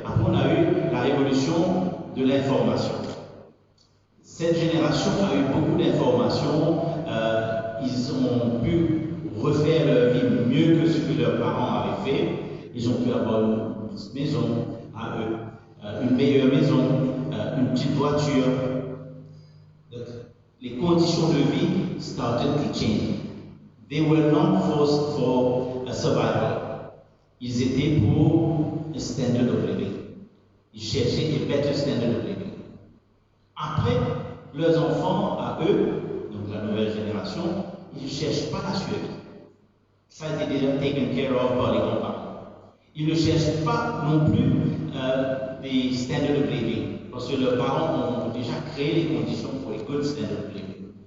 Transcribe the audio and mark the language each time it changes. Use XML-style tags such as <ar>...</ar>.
<fr>Après, on a eu la révolution de l'information. Cette génération a eu beaucoup d'informations. Ils ont pu refaire leur vie mieux que ce que leurs parents avaient fait. Ils ont pu avoir une maison à eux, une meilleure maison, une petite voiture. Donc, les conditions de vie</fr> <en>started to change. They were not forced for a survival.</en> <fr>Ils étaient pour un</fr> <en>standard of living.</en> <fr>Ils cherchaient</fr> <en>a better standard of living.</en> <fr>Après, leurs enfants, à eux, donc la nouvelle génération, ils ne cherchent pas la survie. Ça a été déjà</fr> <en>taken care of</en> <fr>par les grands-parents. Ils ne cherchent pas non plus des</fr> <en>standards of living,</en> <fr>parce que leurs parents ont déjà créé les conditions pour les</fr> <en>good standard of living.</en>